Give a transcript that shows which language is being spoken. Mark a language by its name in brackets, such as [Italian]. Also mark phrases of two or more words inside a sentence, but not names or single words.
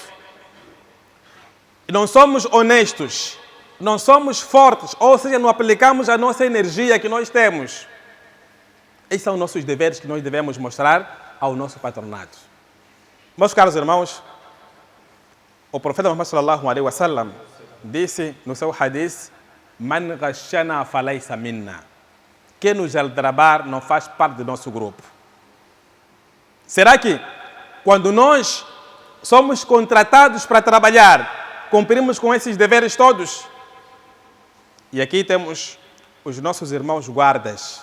[Portuguese] Não somos honestos. Não somos fortes, ou seja, não aplicamos a nossa energia que nós temos. Esses são nossos deveres que nós devemos mostrar ao nosso patronato. Meus caros irmãos, o profeta Muhammad [Arabic] صلى الله عليه وسلم [Portuguese] disse no seu hadith: [Arabic] من غشنا فليس منا. [Portuguese] Quem nos aldrabar não faz parte do nosso grupo. Será que quando nós somos contratados para trabalhar, cumprimos com esses deveres todos? E aqui temos os nossos irmãos guardas.